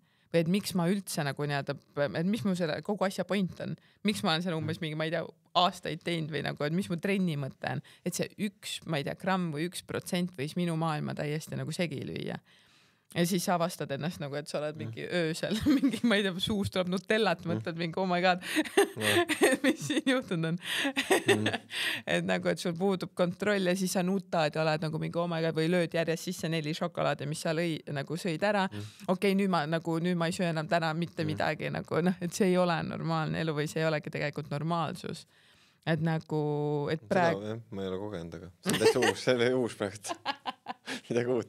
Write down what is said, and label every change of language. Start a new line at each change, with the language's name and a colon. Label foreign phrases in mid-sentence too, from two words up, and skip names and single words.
Estonian: Või et miks ma üldse nagu nii-öelda, et mis mu selle kogu asja point on? Miks ma olen selle umbes mingi, ma ei tea, aastaid teinud või nagu, et mis mu trenni mõte on? Et see 1, ma ei tea, gramm või 1% võis minu maailma täiesti nagu segi lüüa. Ja siis avastad ennast nagu, et sa oled mingi öösel, mingi, ma ei tea, suust tuleb nutellat, mõtled mingi,
English: oh my god,
Estonian: mis siin juhtunud on. Et nagu, et sul puudub kontroll ja siis sa nutad ja oled nagu mingi,
English: oh my god,
Estonian: või lööd järjest sisse 4 šokolaade, mis sa nagu sõid ära. Okei, nüüd ma ei söö enam täna mitte midagi, nagu, et see ei ole normaalne elu või see ei olegi tegelikult normaalsus. Et nagu, et praegu... Ma ei ole kogenud, aga see on täitsa uus, see oli uus praegu. Midagi uut.